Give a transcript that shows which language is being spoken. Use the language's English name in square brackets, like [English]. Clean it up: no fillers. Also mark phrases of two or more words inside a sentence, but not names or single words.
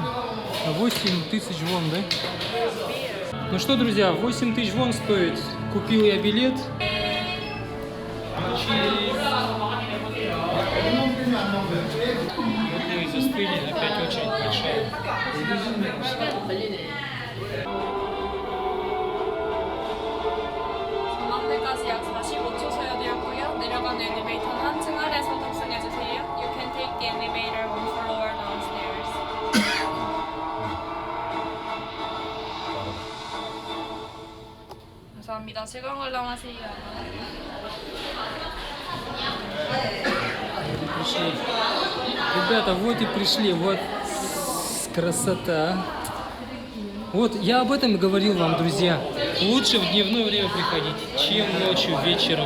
[Russian] 8000 вон, да? Ну что, друзья, 8000 вон стоит. Купил я билет. Вот мы и застыли, опять очередь большая. [Korean] 전망대까지 약 45초 소요되었고요. 내려가는 엘리베이터는 한 층 아래에서 탑승해주세요. [English] You can take the elevator one floor downstairs. [Korean] 감사합니다. 즐거운 관람하세요. [Russian] Пришли. Ребята, вот и пришли. Вот красота. Вот, я об этом и говорил вам, друзья. Лучше в дневное время приходить, чем ночью, вечером.